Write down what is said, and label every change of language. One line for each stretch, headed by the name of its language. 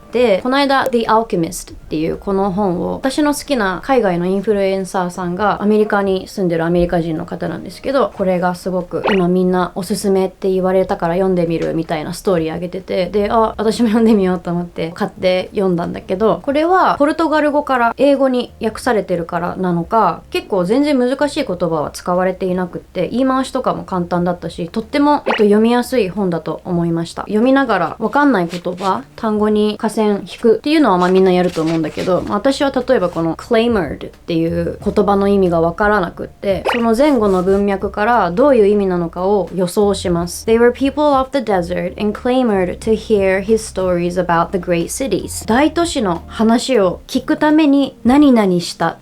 Japanese: て、この間 The Alchemist っていうこの本を、私の好きな海外のインフルエンサーさんがアメリカに住んでるアメリカ人の方なんですけど、これがすごく今みんなおすすめって言われたから読んでみるみたいなストーリーあげてて、で私も読んでみようと思って買って読んだんだけど、これはポルトガル語から英語に訳されてるからなのか、結構全然難しい言葉は使われていなくって、言い回しとかも簡単だったし、とっても、読みやすい本だと思いました。読みながらわかんない言葉、単語に下線引くっていうのはまあみんなやると思うんだけど、私は例えばこの clamored っていう言葉の意味がわからなくって、その前後の文脈からどういう意味なのかを予想します。
English: They were people of the desert and clamored to hear his stories about the great cities.
Japanese: 大都市の話を聞くために何々した。